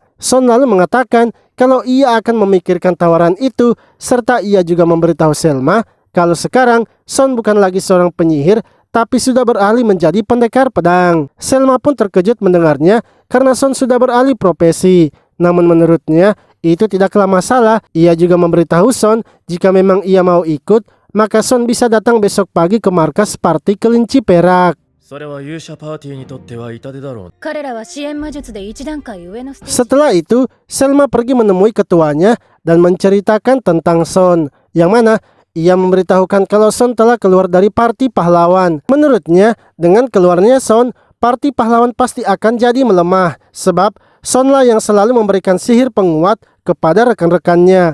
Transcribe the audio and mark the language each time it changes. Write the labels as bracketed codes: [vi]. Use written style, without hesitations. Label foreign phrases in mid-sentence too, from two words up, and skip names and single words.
[id] Son lalu mengatakan kalau ia akan memikirkan tawaran itu serta ia juga memberitahu Selma kalau sekarang Son bukan lagi seorang penyihir tapi sudah beralih menjadi pendekar pedang. Selma pun terkejut mendengarnya karena Son sudah beralih profesi. Namun menurutnya itu tidaklah masalah. Ia juga memberitahu Son jika memang ia mau ikut, maka Son bisa datang besok pagi ke markas party kelinci perak. [ja] それは勇者パーティーにとっては痛手だろう。彼らは支援魔術で一段階上のステージ。 [id] Setelah itu, Selma pergi menemui ketuanya dan menceritakan tentang Son, yang mana ia memberitahukan kalau Son telah keluar dari parti pahlawan. Menurutnya, dengan keluarnya Son, parti pahlawan pasti akan jadi melemah, sebab Sonlah yang selalu memberikan sihir penguat kepada rekan-rekannya.